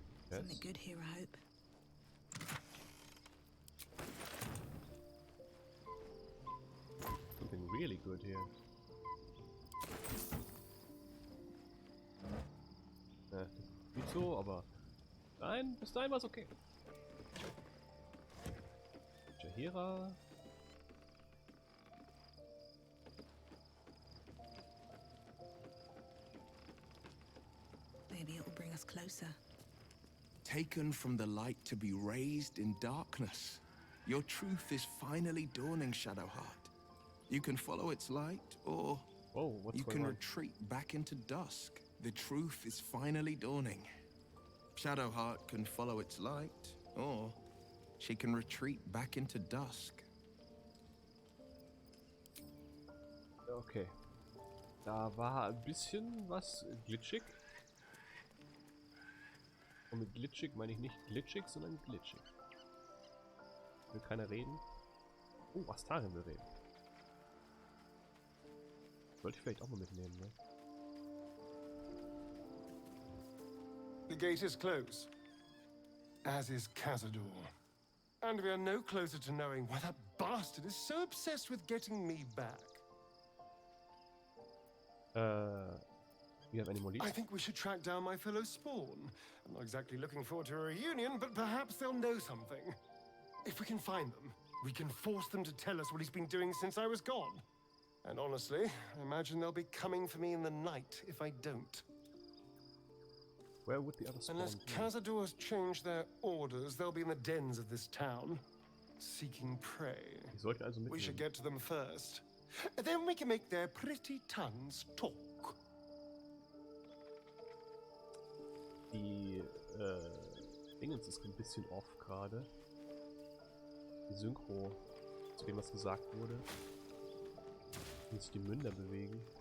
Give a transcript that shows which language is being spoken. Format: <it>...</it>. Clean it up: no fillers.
<en>Something good here, I hope. Something really good here.</en> <de>Nicht so, aber nein, bis dahin war es okay. Jahira.</de> <en>Maybe it will bring us closer. Taken from the light to be raised in darkness. Your truth is finally dawning, Shadowheart. You can follow its light, or you can retreat back into dusk. The truth is finally dawning. Shadowheart can follow its light, or she can retreat back into dusk. Okay.</en> <de>Da war ein bisschen was glitschig. Und mit glitschig meine ich nicht glitschig, sondern glitschig. Will keiner reden? Oh, Astarin will reden. Sollte ich vielleicht auch mal mitnehmen, ne?</de> <en>The gate is closed, as is Cazador. And we are no closer to knowing why that bastard is so obsessed with getting me back. You have any more leads? I think we should track down my fellow Spawn. I'm not exactly looking forward to a reunion, but perhaps they'll know something. If we can find them, we can force them to tell us what he's been doing since I was gone. And honestly, I imagine they'll be coming for me in the night if I don't. Where would the other Spawn Unless Cazador's changed their orders, they'll be in the dens of this town, seeking prey. We should get to them first. Then we can make their pretty tongues talk.</en> <de>Die Dingens ist ein bisschen off gerade. Die Synchro, zu dem was gesagt wurde. Wie sich die Münder bewegen.</de>